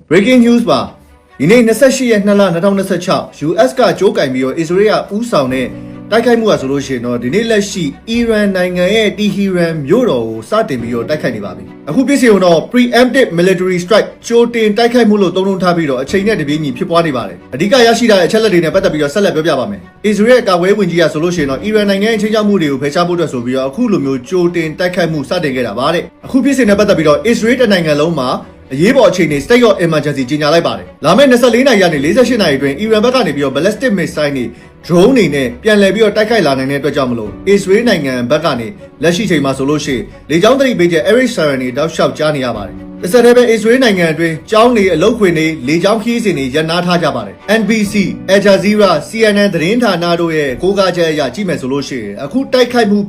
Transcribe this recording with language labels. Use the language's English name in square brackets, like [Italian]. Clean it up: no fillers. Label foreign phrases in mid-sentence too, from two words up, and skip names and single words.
[English] Breaking news [Burmese] ပါဒီနေ့28ရက်2လ2026 US ကကြိုးကင်ပြီးတော့ Israel ကဥဆောင်တဲ့တိုက်ခိုက်မှုကဆိုလို့ရှိရင်တော့ဒီနေ့လက်ရှိ Iran နိုင်ငံ ရဲ့ Tehran မြို့တော်ကိုစတင်ပြီးတော့တိုက်ခိုက်နေပါပြီအခုပြည့်စုံတော့ [English] preemptive military strike [Burmese] ကြိုတင်တိုက်ခိုက်မှုလို့သုံးနှုန်းထားပြီးတော့အချိန်နဲ့တပြေးညီဖြစ်ပွားနေပါတယ်အဓိကရရှိတဲ့အချက်လက်တွေနဲ့ပတ်သက်ပြီးတော့ဆက်လက်ပြောပြပါမယ် Israel ကာကွယ်ဝင်ကြီးကဆိုလို့ရှိရင်တော့ Iran နိုင်ငံရဲ့ချိန်ချမှုတွေကိုဖယ်ရှားဖို့အတွက်ဆိုပြီးတော့အခုလိုမျိုးကြိုတင်တိုက်ခိုက်မှုစတင်ခဲ့တာပါတဲ့အခုပြည့်စုံနဲ့ပတ်သက်ပြီးတော့ Israel တနိုင်ငံလုံးမှာအရေးပေါ်အခြေအနေ [English] state of emergency [Burmese] ကြေညာလိုက်ပါတယ် လာမယ့်24နာရီကနေ48နာရီအတွင်း Iran ဘက်ကနေပြီးတော့ [English] ballistic missile [Burmese] တွေ drone တွေနဲ့ပြန်လည်ပြီးတော့တိုက်ခိုက်လာနိုင်တဲ့အတွက်ကြောင့်မလို့ Israel နိုင်ငံဘက်ကနေလက်ရှိချိန်မှာဆိုလို့ရှိရင်လေကြောင်းသတိပေးချက် [English] Eric Sharon [Burmese] တွေတောက်လျှောက်ကြားနေရပါတယ်တစ်ဆက်တည်းပဲ Israel နိုင်ငံအတွင်းကျောင်းတွေအလုပ်ခွင်တွေလေကြောင်းခရီးစဉ်တွေရပ်နားထားကြပါတယ် NBC Al Jazeera CNN သတင်းဌာနတို့ရဲ့ကိုးကားချက်အရကြည့်မယ်ဆိုလို့ရှိရင်အခုတိုက်ခိုက်မှု